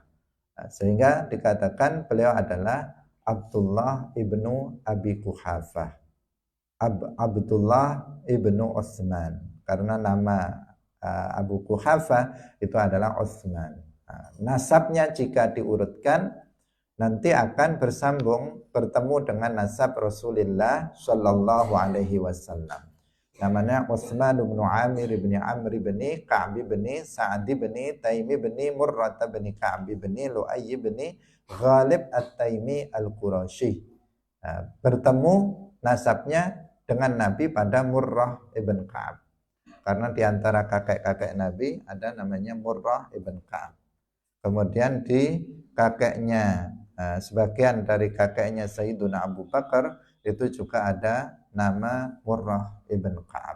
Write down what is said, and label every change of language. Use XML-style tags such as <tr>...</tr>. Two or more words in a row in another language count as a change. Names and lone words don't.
<id>Sehingga dikatakan beliau adalah Abdullah ibnu Abi Quhafah, Abdullah ibnu Utsman, karena nama Abu Quhafah itu adalah Utsman. Nasabnya jika diurutkan nanti akan bertemu dengan nasab Rasulullah Shallallahu Alaihi Wasallam. Namanya Utsman bin Amir bin Amr bin Ka'b bin Sa'd bin Taimi bin Murrah bin Ka'b bin Lu'ay bin Ghalib At-Taimi Al-Qurashi. Bertemu nasabnya dengan Nabi pada Murrah ibn Ka'ab. Karena di antara kakek-kakek Nabi ada namanya Murrah ibn Ka'ab. Kemudian di kakeknya, sebagian dari kakeknya Sayyiduna Abu Bakar itu juga ada nama Murrah ibn Ka'ab.</id>